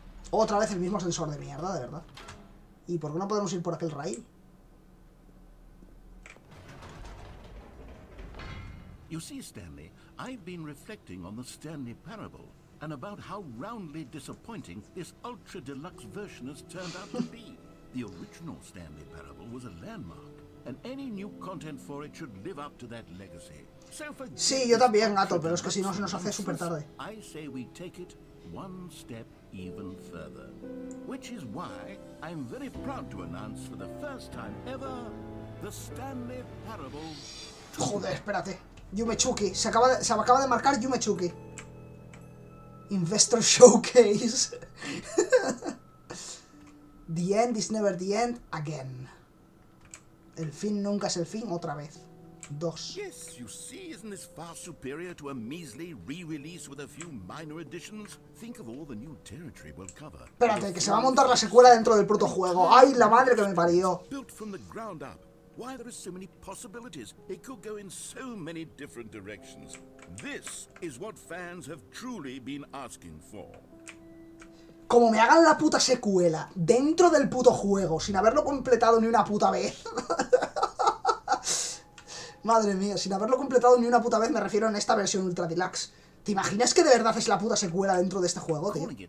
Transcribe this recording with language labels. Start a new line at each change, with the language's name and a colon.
Spanish: Otra vez el mismo sensor de mierda, de verdad. ¿Y por qué no podemos ir por aquel rail?
English: You see, Stanley, I've been reflecting on the Stanley Parable and about how roundly disappointing this ultra deluxe version has turned out to be. The original Stanley Parable was a landmark, and any new content for it should live up to that legacy.
Spanish: Sí, yo también, gato, pero es que si no se nos hace súper tarde.
English: I say we take it one step even further, which is why I'm very proud to announce for the first time ever the Stanley Parable.
Spanish: Joder, espérate. Yumechuki, se acaba de marcar Yumechuki.
English: Investor Showcase. The end is never the end again.
Spanish: El fin nunca es el fin otra vez.
English: 2. Yes, you see, isn't this far superior to a measly re-release with a few minor additions? Think of all the new territory we'll cover.
Spanish: Espérate, que se va a montar la secuela dentro del protojuego. ¡Ay, la madre que me parió!
English: Built from the ground up. Why, there are so many possibilities. It could go in so many different directions. This is what fans have truly been asking for.
Spanish: Como me hagan la puta secuela dentro del puto juego, sin haberlo completado ni una puta vez. Madre mía, sin haberlo completado ni una puta vez, me refiero en esta versión Ultra Deluxe. ¿Te imaginas que de verdad es la puta secuela dentro de este juego, tío?